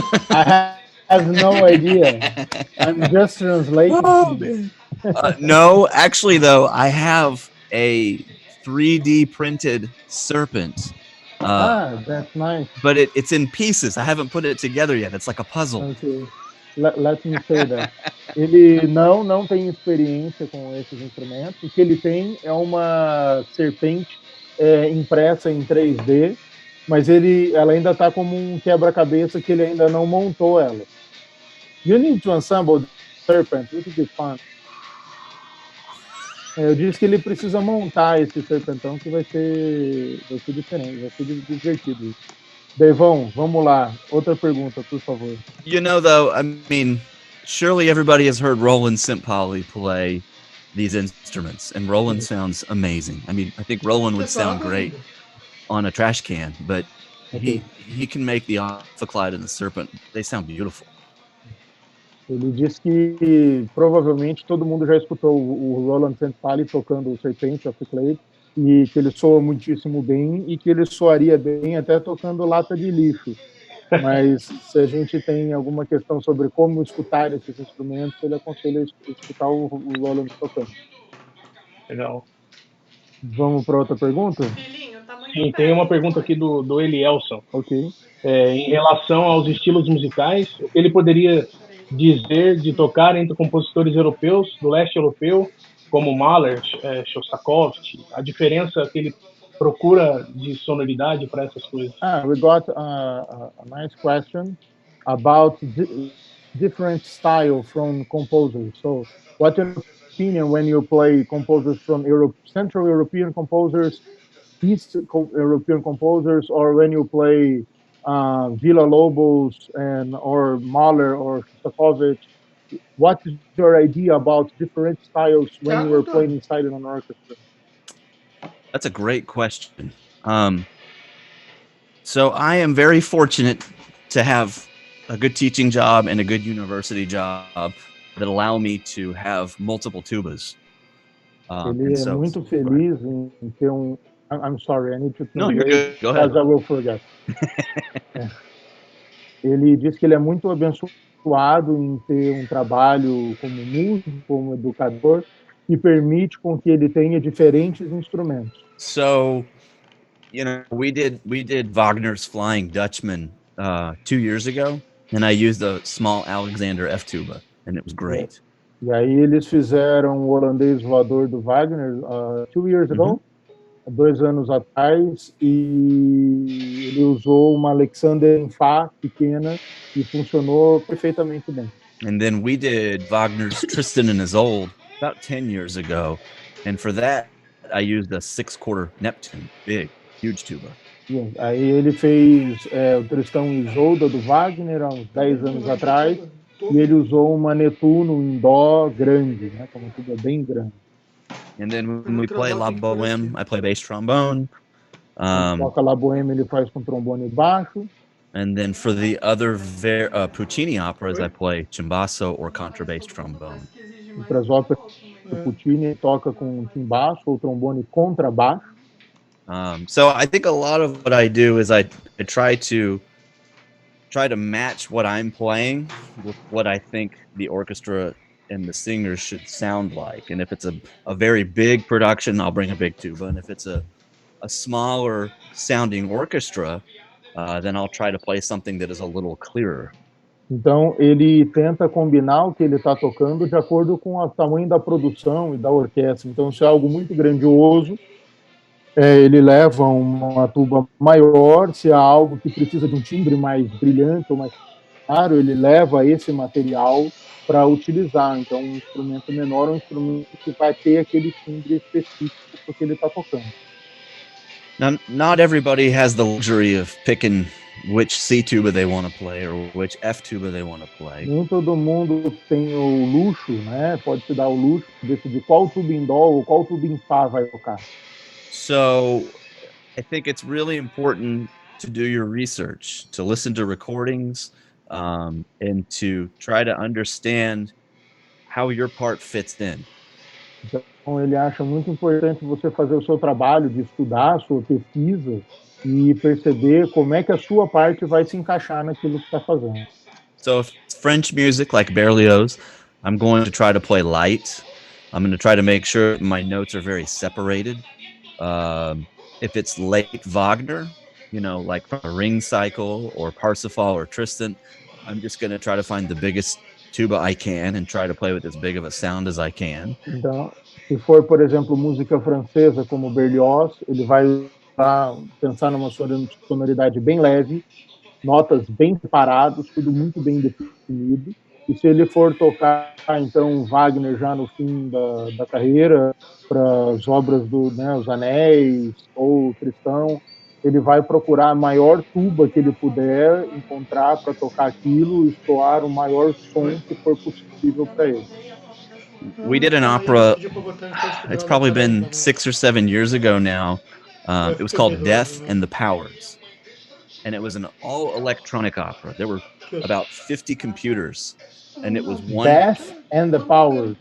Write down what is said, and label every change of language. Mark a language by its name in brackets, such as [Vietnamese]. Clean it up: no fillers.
[English] I have no idea. I'm just translating. No, actually, though, I have a 3D printed serpent That's nice. But it's in pieces. I haven't put it together yet. It's like a puzzle. Okay. Let me say that. [Portuguese] Ele não tem experiência com esses instrumentos. O que ele tem é uma serpente impressa em 3D, mas ela ainda está como um quebra-cabeça que ele ainda não montou ela. [English] You need to assemble the serpent. It would be fun. [Portuguese] Eu disse que ele precisa montar esse serpentão que vai ser diferente, vai ser divertido. Devon, vamos lá. Outra pergunta, por favor. [English] You know, though, I mean, surely everybody has heard Roland Simpoli play these instruments, and Roland sounds amazing. I mean, I think Roland would sound great on a trash can, but he can make the ophicleide and the serpent. They sound beautiful. [Portuguese] Ele disse que provavelmente todo mundo já escutou o Roland Simpoli tocando o Serpente, o Ophicleide, e que ele soa muitíssimo bem e que ele soaria bem até tocando lata de lixo. Mas se a gente tem alguma questão sobre como escutar esses instrumentos, ele aconselha escutar o Roland tocando. Legal. Vamos para outra pergunta? Sim, tem uma pergunta aqui do Elielson. Ok. Em relação aos estilos musicais, ele poderia dizer de tocar entre compositores europeus, do leste europeu, como Mahler, Shostakovich, a diferença que ele procura de sonoridade para essas coisas? [English] We got a nice question about different style from composers. So, what's your opinion when you play composers from Europe, Central European composers, East European composers, or when you play Villa-Lobos or Mahler or Shostakovich? What is your idea about different styles when you were playing inside an orchestra? That's a great question. So I am very fortunate to have a good teaching job and a good university job that allow me to have multiple tubas. [Portuguese] Ele é muito feliz em ter [English] I'm sorry, I need to No, you're good. Go ahead. because I will forget. [Portuguese] Ele diz que ele é muito abençoado em ter trabalho como músico, como educador, que permite com que ele tenha diferentes instrumentos. [English] So, you know, we did Wagner's Flying Dutchman 2 years ago, and I used a small Alexander F tuba, and it was great. [Portuguese] E aí eles fizeram o holandês voador do Wagner [English] 2 years ago, [Portuguese] 2 anos atrás, e ele usou uma Alexander em Fá pequena e funcionou perfeitamente bem. [English] And then we did Wagner's Tristan and Isolde about 10 years ago, and for that I used a 6/4 Neptune, big, huge tuba. [Portuguese] Aí ele fez o Tristão e Isolda do Wagner há uns 10 anos atrás, e ele usou uma Netuno em dó grande, né, uma tuba bem grande. [English] And then when we play La Boheme, I play bass trombone. [Portuguese] Toca La Boheme, ele faz com trombone baixo. [English] And then for the other Puccini operas, I play timbasso or contrabass trombone. [Portuguese] E para as óperas do Puccini, ele toca com timbaço ou trombone contrabaixo. [English] So I think a lot of what I do is I try to match what I'm playing with what I think the orchestra and the singers should sound like. And if it's a very big production, I'll bring a big tuba. And if it's a smaller sounding orchestra, then I'll try to play something that is a little clearer. [Portuguese] Então, ele tenta combinar o que ele está tocando de acordo com o tamanho da produção e da orquestra. Então, se é algo muito grandioso, ele leva uma tuba maior. Se é algo que precisa de um timbre mais brilhante ou mais claro, ele leva esse material para utilizar. Então, um instrumento menor é um instrumento que vai ter aquele timbre específico porque ele está tocando. [English] Now, not everybody has the luxury of picking which C tuba they want to play or which F tuba they want to play. [Portuguese] Nem todo mundo tem o luxo, né? Pode se dar o luxo de decidir qual tuba em dó ou qual tuba em fá vai tocar. [English] So, I think it's really important to do your research, to listen to recordings, and to try to understand how your part fits in. [Portuguese] Então, ele acha muito importante você fazer o seu trabalho de estudar, a sua pesquisa e perceber como é que a sua parte vai se encaixar naquilo que está fazendo. [English] So if it's French music like Berlioz, I'm going to try to play light. I'm going to try to make sure my notes are very separated. If it's late Wagner, you know, like from a ring cycle or Parsifal or Tristan, I'm just going to try to find the biggest tuba I can and try to play with as big of a sound as I can. [Portuguese] Então, se for, por exemplo, música francesa como Berlioz, ele vai pensar numa sonoridade bem leve, notas bem separadas, tudo muito bem definido. E se ele for tocar, então, Wagner já no fim da carreira, para as obras do Os Anéis ou Tristão, ele vai procurar a maior tuba que ele puder encontrar para tocar aquilo e soar o maior som que for possível para ele. [English] We did an opera, it's probably been 6 or 7 years ago now. It was called Death and the Powers. And it was an all electronic opera. There were about 50 computers, and it was one Death and the Powers.